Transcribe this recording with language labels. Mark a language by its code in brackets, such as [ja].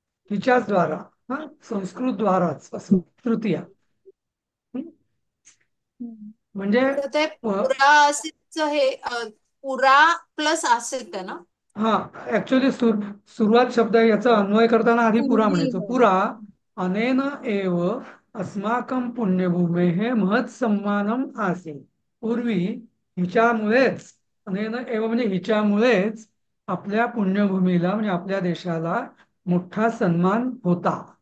[mr] हिच्याच द्वारा, हा, संस्कृत द्वाराच असं तृतीय. हं? म्हणजे तर ते पुरा असितचं हे पुरा प्लस असित आहे ना. हा, ऍक्च्युली सुरुवात शब्द याचा अन्वय करताना आधी पुरा पूर्वी म्हणायचं. हो. [sa] पुरा अनेन एव अस्माकं पुण्यभूमेः महत् सन्मानम आसीत्. [mr] पूर्वी हिच्यामुळेच, [sa] अनेन एव [mr] म्हणजे हिच्यामुळेच आपल्या पुण्यभूमीला म्हणजे आपल्या देशाला मोठा सन्मान होता.